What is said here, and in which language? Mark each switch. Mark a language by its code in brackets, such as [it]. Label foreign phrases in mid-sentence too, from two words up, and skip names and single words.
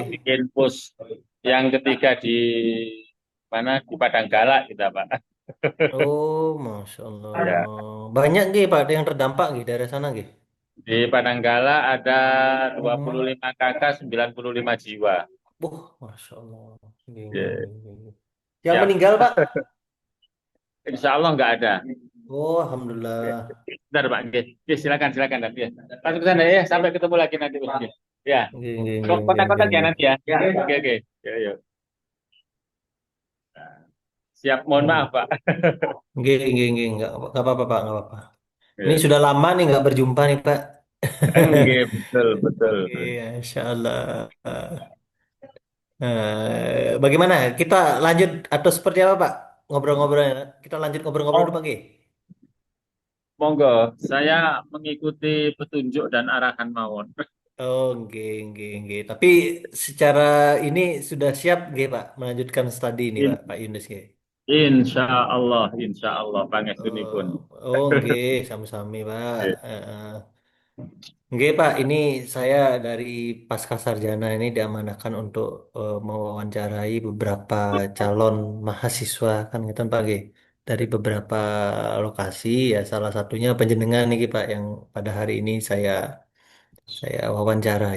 [id] bikin post yang ketiga di mana di Padanggalak kita, Pak. [ar] Oh, Masya Allah. [id] Ya, Banyak Gi Pak yang terdampak Gi daerah sana Gi. di Padanggalak ada Mhm. 25 kakak, 95 jiwa. [ar] Masya Allah. [jv] Gi, gi, [id] Ya, [jv] gi, gi, gi. [id] Yang siap. meninggal Pak? [ar] Insya Allah [id] nggak ada. Oh, Ya, Alhamdulillah. bentar, Pak. Oke, oke, silakan, silakan nanti ya. Langsung ke sana ya, sampai ketemu lagi nanti. Oke. Ya, [jv] Gi, gi, gi, gi, gi, [id] kontak-kontak ya gi. nanti ya. Ya, oke, oke. Ya, yuk. Siap, mohon maaf, Hmm. Pak. [jv] Nggih, nggih, nggih, [id] nggak apa-apa, Pak, nggak apa-apa. Ini Ya. sudah lama nih nggak berjumpa nih, Pak. Oke, betul, betul. Iya, [ar] Insya Allah. [id] Bagaimana? Kita lanjut atau seperti apa, Pak? Ngobrol-ngobrolnya. Kita lanjut ngobrol-ngobrol dulu, Oh, Pak. Gi. monggo, saya mengikuti petunjuk dan arahan mawon. [jv] Oh, nggih, nggih, nggih. [id] Tapi secara ini sudah siap, nggih, Pak, melanjutkan studi ini, Pak, In- Pak Yunus, nggih. [ar] Insya Allah, pangestunipun. [jv] Nggih, sami-sami, Pak. [id] Ya, Nggih Pak, ini saya dari Pascasarjana ini diamanahkan untuk mewawancarai beberapa calon mahasiswa kan gitu Pak G. Dari beberapa lokasi ya salah satunya Panjenengan nih Pak yang pada hari ini saya wawancarai.